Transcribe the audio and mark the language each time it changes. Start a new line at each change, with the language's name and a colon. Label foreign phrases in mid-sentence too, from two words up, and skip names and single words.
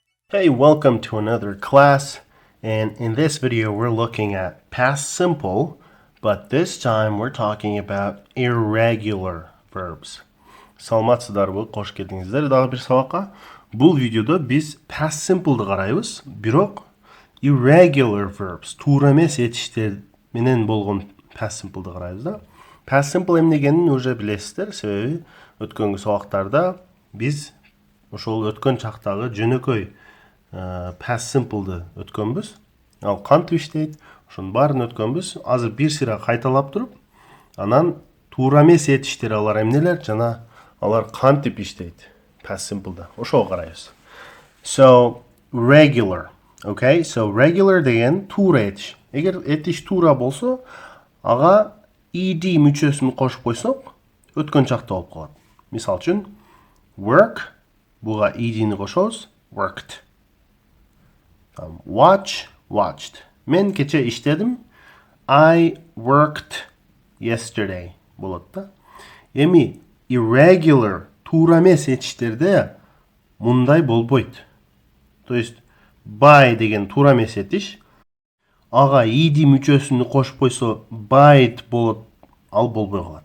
English: Hey, welcome to another class, and in this video we're looking at past simple, but this time we're talking about irregular verbs.
Kyrgyz: Саламатсыздарбы, кош келдиңиздер дагы бир сабакка. Бул видеодо биз
English: past simple'ды
Kyrgyz: карайбыз, бирок
English: irregular verbs,
Kyrgyz: туура эмес этиштер менен болгон
English: past simple'ды
Kyrgyz: карайбыз да.
English: Past simple
Kyrgyz: эмне экенин уже билесиздер, себеби өткөнгү сабактарда биз ошол өткөн чактагы жөнөкөй
English: past simple'ды
Kyrgyz: өткөнбүз. Ал кантип иштейт? Ошонун баарын өткөнбүз. Азыр бир сыйра кайталап туруп, анан туура эмес этиштер алар эмнелер жана алар кантип иштейт
English: past simple'да.
Kyrgyz: Ошого карайбыз.
English: So, regular. Okay? So, regular
Kyrgyz: деген туура этиш. Эгер этиш туура болсо, ага ed мүчөсүн кошуп койсок, өткөн чакта болуп калат. Мисал үчүн, work, буга ed'ни кошобуз, worked.
English: Watch, watched.
Kyrgyz: Мен кече иштедим.
English: I worked yesterday.
Kyrgyz: Болот да. Эми irregular, туура эмес этиштерде мындай болбойт.
Russian: То есть
Kyrgyz: by деген туура эмес этиш. Ага ed мүчөсүн кошуп койсо by'д болот, ал болбой калат.